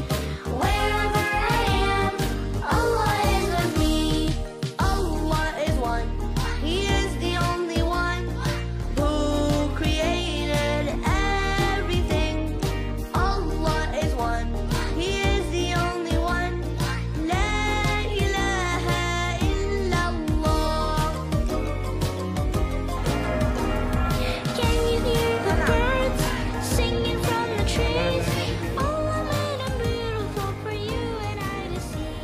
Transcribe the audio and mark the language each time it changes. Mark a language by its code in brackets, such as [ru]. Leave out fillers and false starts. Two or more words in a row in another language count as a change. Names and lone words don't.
[en] Wherever I am, Allah is with me. Allah is one. He is the only one who created everything. Allah is one. He is the only one. [ar] لا إله إلا الله. [en] Can you hear the birds singing from the trees? Allah made them beautiful for you and I to see.